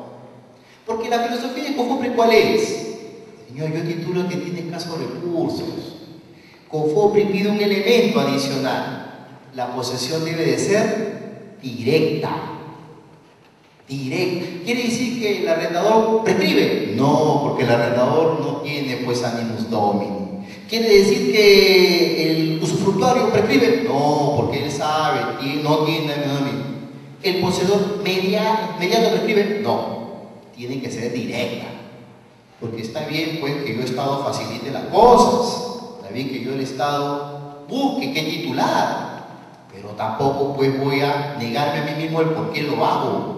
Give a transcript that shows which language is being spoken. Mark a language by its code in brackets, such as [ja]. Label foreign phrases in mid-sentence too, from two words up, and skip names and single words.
[es] Porque la filosofía de COFOPRI, ¿cuál es? Señor, yo titulo que tiene escasos recursos. COFOPRI pide un elemento adicional. La posesión debe de ser directa. Directa. ¿Quiere decir que el arrendador prescribe? No, porque el arrendador no tiene pues [la] animus domini. [es] ¿Quiere decir que el usufructuario prescribe? No, porque él sabe, no tiene [la] animus domini. [es] ¿El poseedor mediato prescribe? No, tiene que ser directa. Porque está bien pues que yo Estado facilite las cosas, está bien que yo el Estado busque qué titular, pero tampoco pues voy a negarme a mí mismo el por qué lo hago.